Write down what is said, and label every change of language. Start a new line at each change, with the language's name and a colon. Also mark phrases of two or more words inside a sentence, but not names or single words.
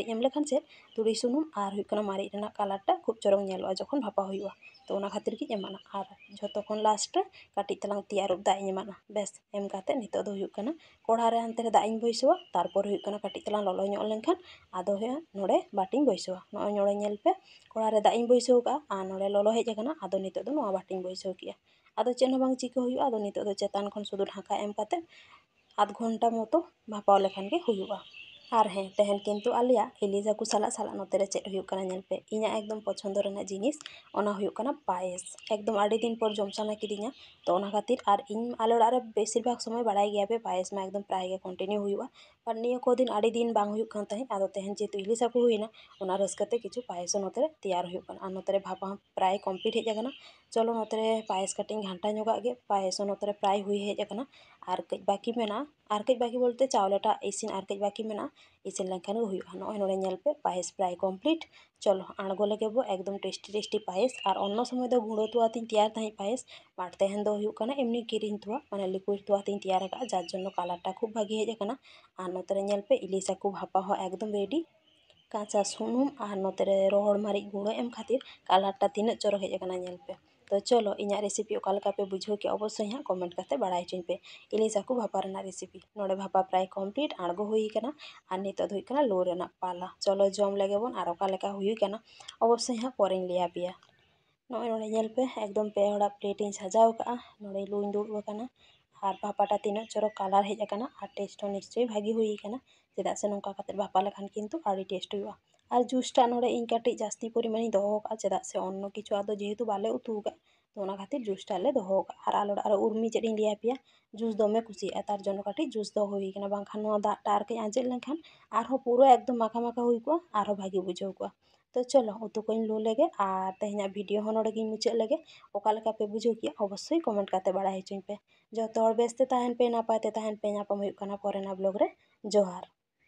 Santali: एम लेखान से तुड़ी सुनुम आर हुयुग कना मारिच रेना कालारटा खूब चरक नेलोआ जखन भापा हुयुगा तो ओना खातिर गिñ एमाना आर झोतो खन लास्ट रे काटी तलांग तियारुब दाग इñ एमाना बेस एम काते नितो दो हुयुग कना कोढ़ा रे हानते रे दाग इñ बयसोआ तारपर हुयुग कना काटी तलांग ललो ñoq लेनखान आदो हे नोड़े बाटिñ बयसोआ नोय नोड़े ñेल पे कोढ़ा रे दाग इñ बयसोआ का आर नोड़े ललो हेज आकना आदो नितो दो नोआ बाटिñ बयसोआ किया आदो चेद हो बांग चिका हुयुगा आदो नितो दो चेतान खन सुधु ढाका एम काते आध घंटा मतो भापाव लेखान गे हुयुगा आर हें तेहन किन्तु आलिया इलिजा को साला साला नोते रे चेद हुयुग कना ñेल पे इñा एकदम पछंदो रेना जिनिस ओना हुयुग कना पायेस एकदम आड़ी दिन पर जम साना किदिña तो ओना खातिर आर इñ आले ओड़ाग रे बेसिर भाग समय बाड़ाय गया पे पायेस मा एकदम प्राय गे कंटिन्यू हुयुगा पर निया को दिन आड़ी दिन बांग हुयुग कान ताहें आदो तेहन जेहेतु इलिसा को हुइना ओना रस्काते किछु पायेस नोते रे तैयार हुयुग कना आर नोते रे भापा प्राय कमप्लीट हेज आकना चलो नोते रे पायेस काटिñ घांटा ñoगाग गे पायेस नोते रे प्राय हुई हेज आकना आर कई बाकी मेना आर कई बाकी बोलते चावलेटा इसिन आर कई बाकी मेना इसिन लेनखान गे हुयुगा नोय नोड़े ñेल पे पायेस प्राय कमप्लीट चलो आड़गो लेगे बो एकदम टेस्टी टेस्टी पायेस आर अन्य समय दो गुड़ो तोआ तीन तैयार ताहें पायेस बाट तेहन दो हुयुग कना एमनी किरिñ तोआ माने लिक्विड तोआ तीन तैयार आका जार जन्नो कालारटा खूब भागी हेज आकना आर नोते रे ñेल पे इलिसा को भापा हो एकदम रेडी काँचा सुनुम आर नोते रे रहड़ मारिच गुड़ो एम खातिर कालारटा तीना चरक हेज आकना ñेल पे तो चलो इñा रेसिपि ओका लेका पे बुझाव के अवश्य हाँ कमेंट करते बाड़ाय हचुñ पे इलिसा को भापा रेना रेसिपि नोड़े भापा प्राय कमप्लीट आड़गो हुई कना आर नितो दो हुयुग कना लो रेना पाला चलो जम लेगे बोन आर ओका लेका हुई कना अवश्य हाँ परेñ लैया पेया नोय नोड़े ñेल पे एकदम पे हड़ा प्लेट इñ सजाव का नोड़े लुñ दुड़ुब आकना आर भापाटा तीना चरक कालार हेज आकना आर टेस्ट हो निश्चय भागी हुई कना चेदा से नोंका काते भापा लेखान किन्तु आड़ी टेस्ट हुयुगा आर जुसटा नोड़े इñ काटिज जास्ती परिमाण इñ दोहो का चेदा से अन्य किछु आदो जेहेतु बाले उतु का तो ओना खातिर जुसटा ले दोहो का आर आले ओड़ाग रे उर्मी चेद इñ लैया पेया जुस दोमे कुसियागा तार जन्नो काटिज जुस दो हुई कना बांखान नोआ दागटा आर कई आंजेद लेनखान आरहो पुरो एकदम माखा माखा हुई कोआ आरहो भागी बुझाव कोआ तो चलो उतु को लो लेगे आर तेहना भिडियो हो नोड़े गिñ मुचाद लेगे ओका लेका पे बुझाव किया अवश्य कमेंट करते बाड़ाय हचुñ पे जो तो बेसते ताहेन पे नापाय ते ताहेन पे ñापाम हुयुग कना परेना ब्लॉग रे जोहार।